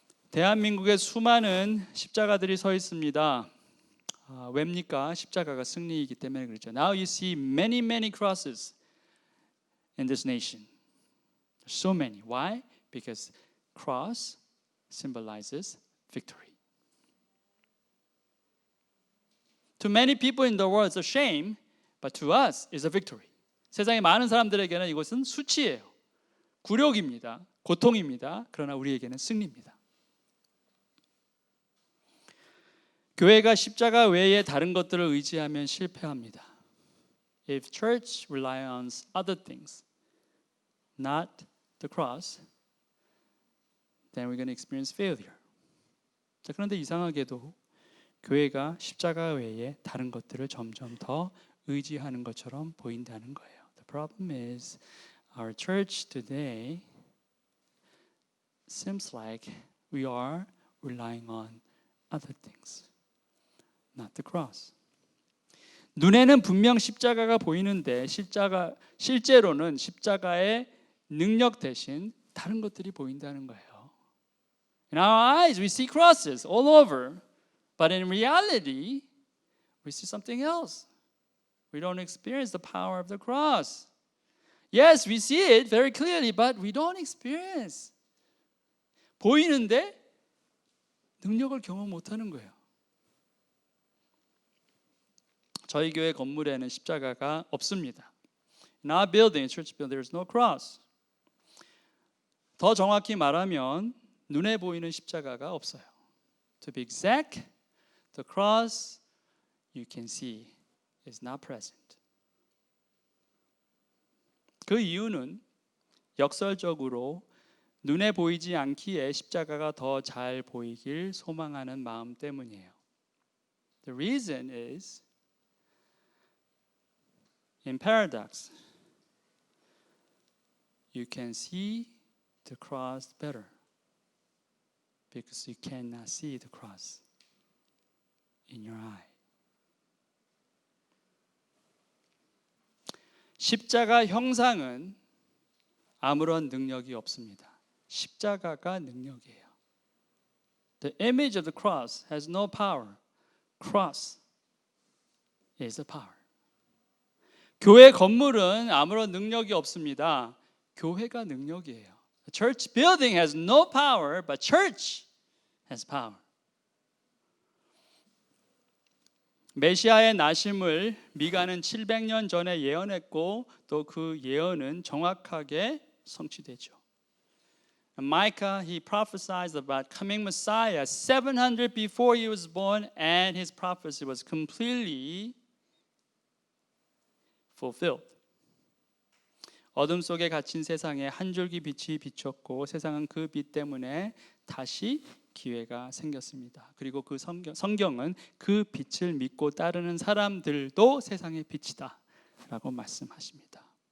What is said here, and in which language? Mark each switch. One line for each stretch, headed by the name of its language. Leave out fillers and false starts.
Korean: 대한민국에 수많은 십자가들이 서 있습니다. 왜입니까? 십자가가 승리이기 때문에 그렇죠.
English: Now you see many crosses in this nation. So many. Why? Because cross symbolizes victory. To many people in the world, it's a shame, but to us, it's a victory.
Korean: 세상의 많은 사람들에게는 이것은 수치예요. 굴욕입니다. 고통입니다. 그러나 우리에게는 승리입니다. 교회가 십자가 외에 다른 것들을 의지하면 실패합니다.
English: If church relies on other things, not the cross, then we're going to experience failure.
Korean: 자, 그런데 이상하게도 교회가 십자가 외에 다른 것들을 점점 더 의지하는 것처럼 보인다는 거예요.
English: The problem is our church today seems like we are relying on other things, not the cross.
Korean: 눈에는 분명 십자가가 보이는데 실제로는 십자가의 능력 대신 다른 것들이 보인다는 거예요.
English: In our eyes, we see crosses all over, but in reality, we see something else. We don't experience the power of the cross. Yes, we see it very clearly, but we don't experience
Korean: 보이는데 능력을 경험 못하는 거예요. 저희 교회 건물에는 십자가가 없습니다.
English: In our building, church building, there is no cross.
Korean: 더 정확히 말하면 눈에 보이는 십자가가 없어요.
English: To be exact, the cross you can see is not present.
Korean: 그 이유는 역설적으로 눈에 보이지 않기에 십자가가 더 잘 보이길 소망하는 마음 때문이에요.
English: The reason is in paradox. You can see the cross better because you cannot see the cross in your eye.
Korean: 십자가 형상은 아무런 능력이 없습니다. 십자가가 능력이에요.
English: The image of the cross has no power. Cross is the power.
Korean: 교회 건물은 아무런 능력이 없습니다. 교회가 능력이에요.
English: The church building has no power, but church has power.
Korean: 메시아의 나심을 미가는 700년 전에 예언했고 또 그 예언은 정확하게 성취되죠.
English: Micah, he prophesied about coming Messiah 700 before he was born, and his prophecy was completely fulfilled.
Korean: 어둠 속에 갇힌 세상에 한 줄기 빛이 비쳤고 세상은 그 빛 때문에 다시 기회가 생겼습니다. 그리고 그 성경은 그 빛을 믿고 따르는 사람들도 세상의 빛이다 라고 말씀하십니다.